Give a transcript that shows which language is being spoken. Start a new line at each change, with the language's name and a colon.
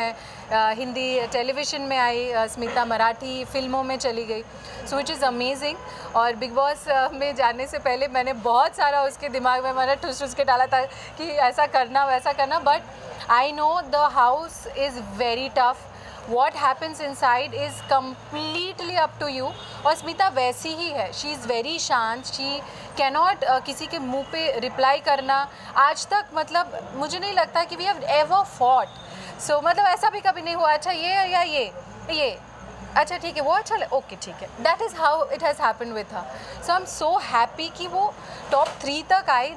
Hindi: मैं हिंदी टेलीविज़न में आई, स्मिता मराठी फिल्मों में चली गई,
English: So which is amazing.
Hindi: और बिग बॉस में जाने से पहले मैंने बहुत सारा उसके दिमाग में मैंने ठुस के डाला था कि ऐसा करना वैसा करना,
English: But I know the house is very tough. What happens inside is completely up to you।
Hindi: और स्मिता वैसी ही है,
English: she is very
Hindi: शांत,
English: she cannot
Hindi: किसी के मुंह पे रिप्लाई करना आज तक। मतलब मुझे नहीं लगता कि
English: We have ever fought.
Hindi: सो मतलब ऐसा भी कभी नहीं हुआ अच्छा ये या ये अच्छा ठीक है वो अच्छा ओके ठीक है।
English: That is how it has happened with her. So I am so happy
Hindi: कि वो टॉप 3 तक आई।